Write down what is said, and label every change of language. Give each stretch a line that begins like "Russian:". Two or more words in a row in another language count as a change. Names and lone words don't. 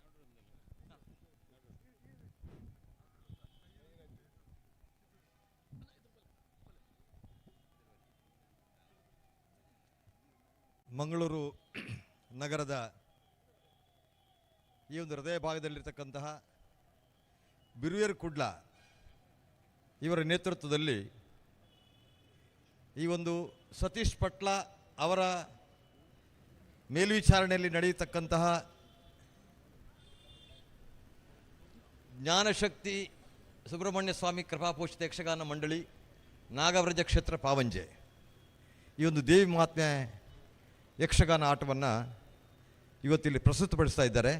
Kannada: ಮಂಗಳೂರು ನಗರದ ಈ ಒಂದು ಹೃದಯ ಭಾಗದಲ್ಲಿರ್ತಕ್ಕಂತಹ ಬಿರುವೇರು ಕುಡ್ಲ ಇವರ ನೇತೃತ್ವದಲ್ಲಿ ಈ ಒಂದು ಸತೀಶ್ ಪಟ್ಲ ಅವರ ಮೇಲ್ವಿಚಾರಣೆಯಲ್ಲಿ ನಡೆಯತಕ್ಕಂತಹ ಜ್ಞಾನಶಕ್ತಿ ಸುಬ್ರಹ್ಮಣ್ಯ ಸ್ವಾಮಿ ಕೃಪಾಪೋಷಿತ ಯಕ್ಷಗಾನ ಮಂಡಳಿ ನಾಗವ್ರಜ ಕ್ಷೇತ್ರ ಪಾವಂಜೆ ಈ ಒಂದು ದೇವಿ ಮಹಾತ್ಮೆ ಯಕ್ಷಗಾನ ಆಟವನ್ನು ಇವತ್ತಿಲ್ಲಿ ಪ್ರಸ್ತುತಪಡಿಸ್ತಾ ಇದ್ದಾರೆ.